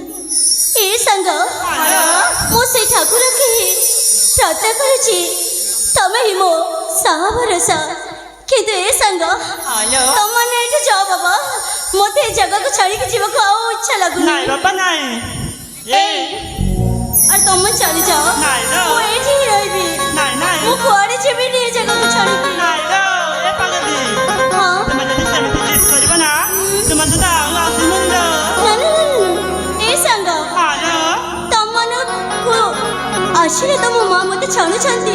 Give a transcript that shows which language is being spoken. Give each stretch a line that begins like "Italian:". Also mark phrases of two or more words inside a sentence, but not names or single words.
Odia: ଏ ସାଙ୍ଗ ମୁଁ ସେଇ ଠାକୁରকে ପ୍ରାର୍ଥନା କରୁଛି ତମେ ହିଁ ମୋ ସାହା ଭରସା। କିନ୍ତୁ ଏ ସାଙ୍ଗ ତମମାନେ ଏଇଠି ଯାଅ ବାବା ମୋତେ ଏ ଜାଗାକୁ ଛାଡ଼ିକି ଯିବାକୁ ଆଉ ଇଚ୍ଛା ଲାଗୁନି। ନାଇଁ ବାପା ନାଇଁ
Bangla: আর তুমি চলে যাও নাই না
Odia: ମୁଁ ଏଇଠି ହିଁ ରହିବି। ନାଇଁ ନାଇଁ ମୁଁ କୁଆଡ଼େ ଯିବିନି ଏ ଜାଗାକୁ ଛାଡ଼ିକି। ନାଇଁ ଲୋ ଏ ପାଗଲି ହଁ ତୁମେ ଯଦି ସେମିତି ଜିଦ୍ କରିବ ନା ତୁମେ ତ ଆଉ ଆସିବୁନି ଲୋ। ନା ନା ଏ ସାଙ୍ଗ ହ୍ୟାଲୋ ତମମାନଙ୍କୁ ଆସିଲେ ତ ମୋ ମା ମୋତେ ଛାଣୁଛନ୍ତି।